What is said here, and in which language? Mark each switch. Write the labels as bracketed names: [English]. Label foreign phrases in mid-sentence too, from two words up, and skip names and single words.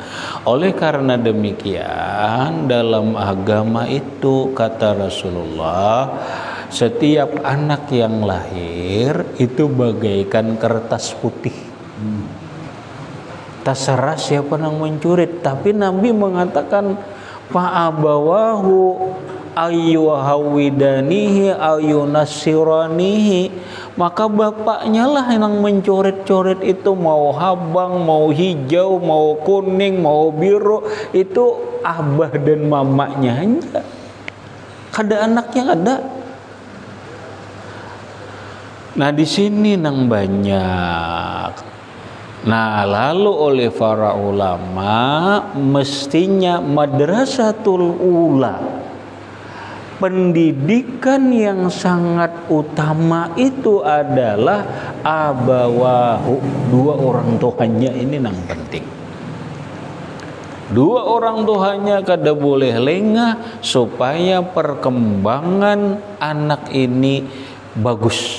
[Indonesian] Oleh karena demikian dalam agama itu kata Rasulullah, setiap anak yang lahir itu bagaikan kertas putih. Terserah siapa yang mencurit, tapi Nabi mengatakan [Arabic] فأبواه يهودانه أو ينصرانه, [Indonesian] maka bapaknya lah yang mencoret-coret itu, mau habang, mau hijau, mau kuning, mau biru, itu abah dan mamanya aja. [Banjar] Kada anaknya kada. Nah di sini nang banyak. [Indonesian] Nah lalu oleh para ulama mestinya [Arabic] المدرسة الأولى, [Indonesian] pendidikan yang sangat utama itu adalah abawahu, dua orang tuanya ini nang penting. Dua orang tuanya kada boleh lengah supaya perkembangan anak ini bagus.